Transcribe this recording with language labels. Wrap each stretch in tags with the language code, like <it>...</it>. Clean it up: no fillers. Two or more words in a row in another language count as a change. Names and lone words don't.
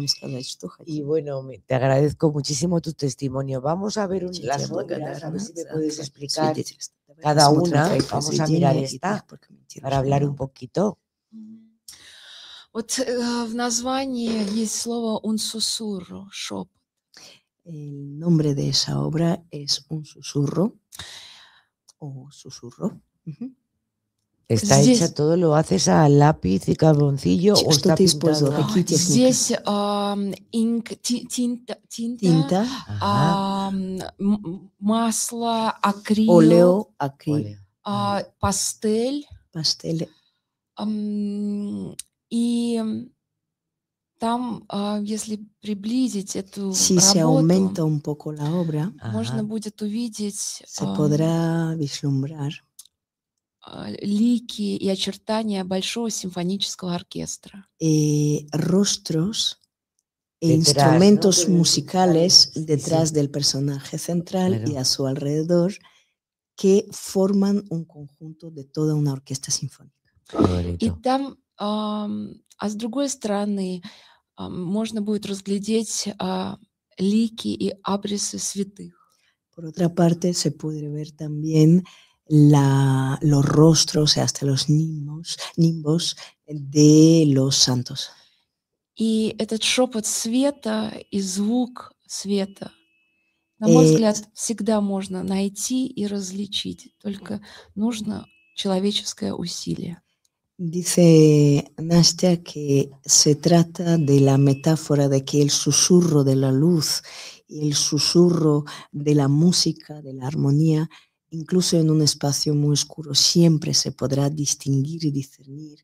<es>Y bueno, te agradezco muchísimo tu testimonio. Vamos a ver las obras, a ver si me puedes explicar cada una. Vamos a mirar esta para hablar un poquito.</es> <ru>Вот в названии есть слово</ru> <es>un susurro,</es> <ru>шепот.</ru> <es>El nombre de esa obra es un susurro o susurro. Está hecha, todo lo haces a lápiz y carboncillo o está pintado.</es> <ru>Здесь tinta, масло, акрил,</ru> <es>óleo, acrílico, pastel.</es> <ru>И там, если приблизить эту</ru> <es>si se aumenta un poco la obra,</es> <ru>можно будет увидеть</ru> <es>se podrá vislumbrar</es> <ru>лики и очертания большого симфонического оркестра.</ru> <es>Rostros e instrumentos musicales detrás del personaje central y a su alrededor que forman un conjunto de toda una orquesta sinfónica.</es> <ru>И там, а с другой стороны, можно будет разглядеть лики и абрисы святых.</ru> <es>Por otra parte, se puede ver también los rostros y hasta los nimbos de los santos.</es> <ru>И этот шепот света и звук света, на мой взгляд, всегда можно найти и различить, только нужно человеческое усилие.</ru> <es>Dice Nastya que se trata de la metáfora de que el susurro de la luz y el susurro de la música, de la armonía, incluso en un espacio muy oscuro, siempre se podrá distinguir y discernir.</es>